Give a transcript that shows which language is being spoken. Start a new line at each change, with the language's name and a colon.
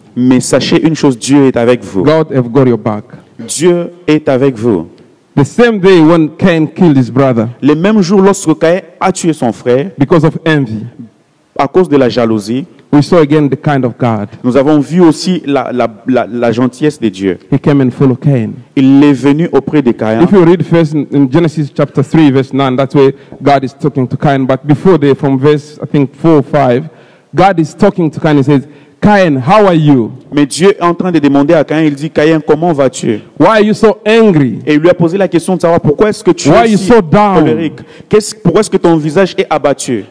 French: Mais sachez une chose, Dieu est avec vous.
English: God have got your back.
French: Dieu est avec vous.
English: The same day when Cain killed his brother
French: Les mêmes jours lorsque Caïn a tué son frère
English: because of envy,
French: à cause de la jalousie,
English: we saw again the kind of God.
French: nous avons vu aussi la gentillesse de Dieu.
English: He came and followed Cain.
French: Il est venu auprès de Caïn.
English: If you read first in Genesis chapter 3, verse 9, that's where God is talking to Cain. But before there, from verse, I think, 4 or 5, God is talking to Cain and says, Cain, how are you?
French: Mais Dieu est en train de demander à Caïn, il dit, Caïn, comment vas-tu?
English: Why are you so angry?
French: Et il lui a posé la question de savoir pourquoi est-ce que tu
English: Why are
French: es
English: you
French: si
English: so down?
French: colérique? Pourquoi est-ce que ton visage est abattu?